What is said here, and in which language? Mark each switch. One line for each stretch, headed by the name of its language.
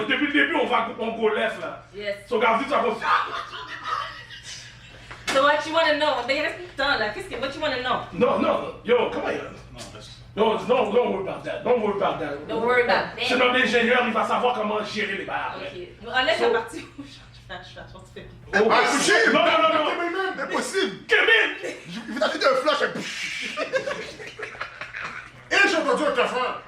French: Depuis le début, on go left là.
English: Yes.
French: So, Gardi, tu vas continuer.
English: So what you wanna know?
French: Ben, il reste plus de temps là. Qu'est-ce que
English: what you wanna know?
French: Non, yo, comment il Non,
English: don't worry about that. Don't worry about that. Don't worry about that.
French: C'est notre ingénieur, il va savoir comment gérer les barres. Ok. Enlève la partie où je fais pipi. Oh, Ah, c'est possible. Non. Impossible. Kevin! Je vais t'acheter un flash. Et Et j'ai entendu un cafard.